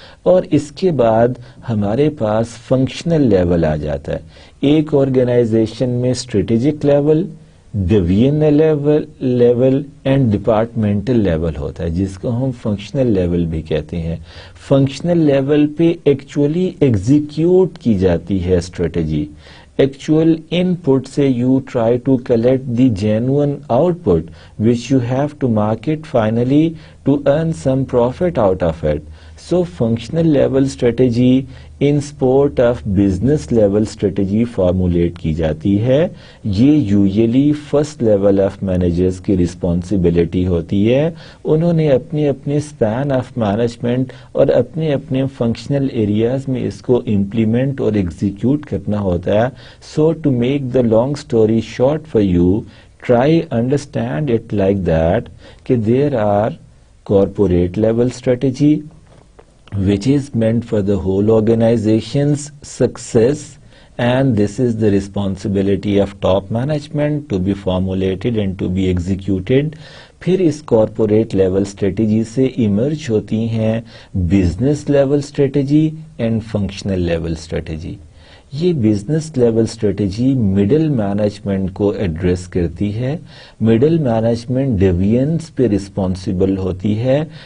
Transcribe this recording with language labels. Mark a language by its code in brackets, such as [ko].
[ur] اور اس کے بعد ہمارے پاس فنکشنل لیول آ جاتا ہے. ایک آرگنائزیشن میں strategic level, divisional level and departmental level ہوتا ہے، جس کو ہم فنکشنل لیول بھی کہتے ہیں. فنکشنل لیول پہ ایکچولی ایگزیکیوٹ کی جاتی ہے اسٹریٹجی. [en] Actual input سے you try to collect the genuine output which you have to market finally to earn some profit out of it. So functional level strategy in support of business level strategy formulate [ur] کی جاتی ہے. یہ [en] usually first level of managers [ur] کی responsibility ہوتی ہے. انہوں نے اپنے اپنے [en] span of management [ur] اور اپنے اپنے functional areas میں اس کو implement اور execute کرنا ہوتا ہے. [en] So to make the long story short for you, try understand it like that کہ there are corporate level strategy which is meant for the whole organization's success, and this is the responsibility of top management to be formulated and to be executed. [ur] پھر اس corporate level strategy سے emerge ہوتی ہیں business level strategy and functional level strategy. یہ business level strategy middle management کو address کرتی ہے. Middle management divisions پہ responsible ہوتی ہے.